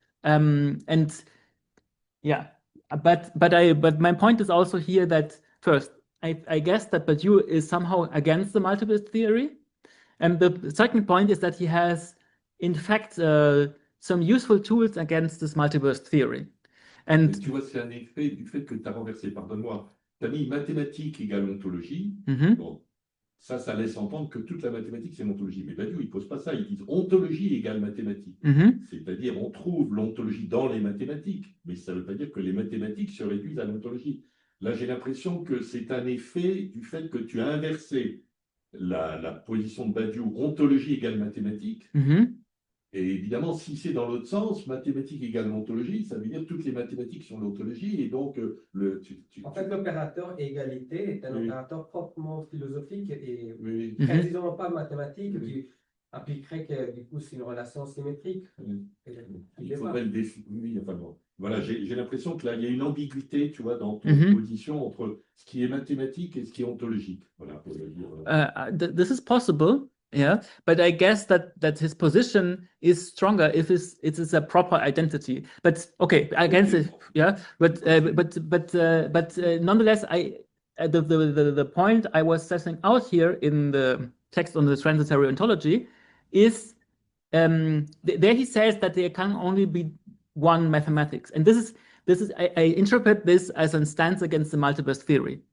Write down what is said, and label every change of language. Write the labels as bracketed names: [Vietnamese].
[English] And yeah, but my point is also here that first, I guess that Badiou is somehow against the multiplist theory, and the second point is that he has, in fact, some useful tools against this multiplist theory. And [French] tu vois, c'est un effet du fait que tu as renversé. Pardonne-moi. Tu as mis mathématiques égale ontologie. Bon, ça laisse entendre que toute la mathématique, c'est l'ontologie. Mais Badiou, il ne pose pas ça. Il dit ontologie égale mathématiques. C'est-à-dire, on trouve l'ontologie dans les mathématiques. Mais ça ne veut pas dire que les mathématiques se réduisent à l'ontologie. Là, j'ai l'impression que c'est un effet du fait que tu as inversé la position de Badiou, ontologie égale mathématiques. Et évidemment, si c'est dans l'autre sens, mathématiques égale ontologie, ça veut dire que toutes les mathématiques sont l'ontologie, et donc En fait, l'opérateur égalité est un opérateur proprement philosophique et précisément pas mathématique, qui impliquerait que du coup c'est une relation symétrique. Il faudrait le définir. Enfin, bon. Voilà, j'ai l'impression que là, il y a une ambiguïté, tu vois, dans ton position entre ce qui est mathématique et ce qui est ontologique. Voilà, pour le dire. [English] This is possible. Yeah, but I guess that his position is stronger if it is a proper identity. But okay, against it, yeah. But nonetheless, the point I was setting out here in the text on the transitory ontology is there he says that there can only be one mathematics, and this is I interpret this as a stance against the multiplist theory.